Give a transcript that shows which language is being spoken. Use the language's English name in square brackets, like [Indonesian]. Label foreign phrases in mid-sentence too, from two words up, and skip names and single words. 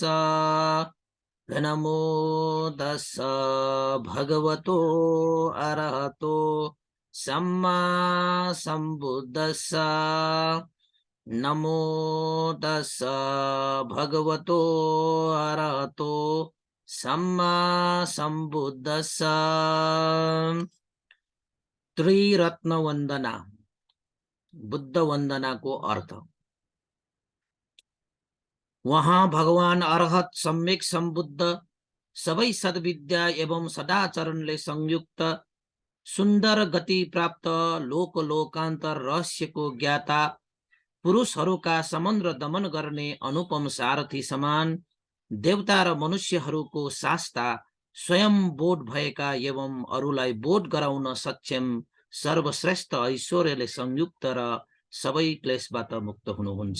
[Pali] नमो तस्स भगवतो अरहतो सम्मा संबुद्दस्स। नमो तस्स भगवतो अरहतो सम्मा संबुद्दस्स। [Nepali] त्रिरत्न वंदना, बुद्ध वंदना को अर्थ। वहां भगवान अरहत सम्यक संबुद्ध सबै सद्विद्या एवं सदाचरणले संयुक्त सुन्दर गति प्राप्त लोक लोकान्तर रहस्यको ज्ञाता पुरुषहरूका समुद्र दमन गर्ने अनुपम सारथी समान देवता र मनुष्यहरूको शास्ता स्वयं बोध भएका एवं अरूलाई बोध गराउन सक्षम सर्वश्रेष्ठ ऐश्वर्यले संयुक्त र सबै क्लेशबाट मुक्त हुनुहुन्छ।